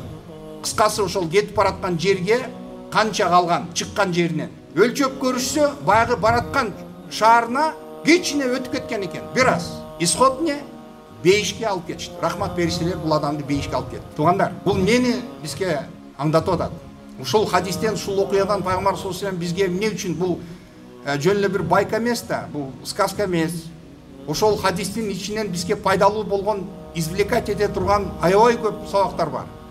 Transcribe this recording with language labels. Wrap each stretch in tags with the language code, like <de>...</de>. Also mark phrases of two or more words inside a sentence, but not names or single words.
<ky>Кыскасы ошол кетип бараткан жерге канча калган, чыккан жеринен өлчөп көрүшсө, баягы бараткан шаарына кичине өтүп кеткен экен. Бир аз. Исход не? Бейишке алып кетишти. Рахмат периштелер бул адамды бейишке алып кетти. Туугандар, бул мени бизге аңдатып атат. Ушул хадистен, ушул окуядан пайгамбар</ky> <ar>صلى الله عليه وسلم</ar> <ky>бизге эмне үчүн бул жөн эле бир байка эмес да, бул сказка эмес. Ошол хадистин ичинен бизге пайдалуу болгон, извлекать эте турган аябай көп сабактар бар.</ky>